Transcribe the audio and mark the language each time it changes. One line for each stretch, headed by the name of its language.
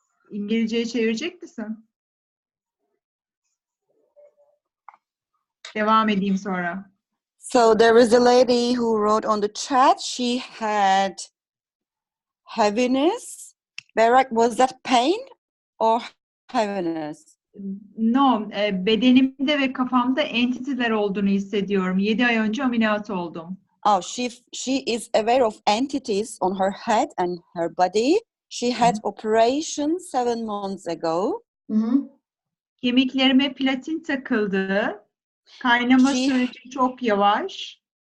Turkish: İngilizceye çevirecek misin? Devam edeyim sonra.
English: So there is a lady who wrote on the chat she had heaviness. Berrak, was that pain or heaviness?
Turkish: No, bedenimde ve kafamda entitiler olduğunu hissediyorum. 7 ay önce ameliyat oldum.
English: Oh, she is aware of entities on her head and her body. She had operation 7 months ago. Mm-hmm.
Turkish: Kemiklerime platin takıldı. Kaynama süreci çok yavaş.